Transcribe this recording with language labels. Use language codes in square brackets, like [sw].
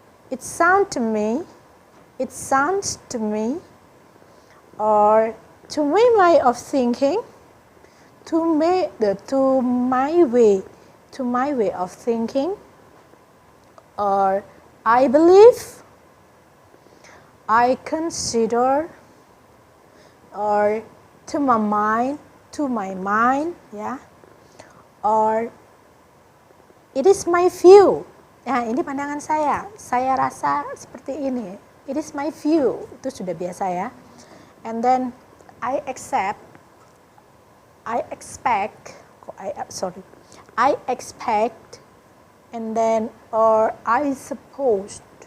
[en] It sounds to me, or to my way of thinking, to my way of thinking, or I believe, I consider, or to my mind, ya, or it is my view. [id] Nah, ini pandangan saya rasa seperti ini. [en] It is my view, [id] itu sudah biasa ya. [en] And then I expect, and then or I suppose.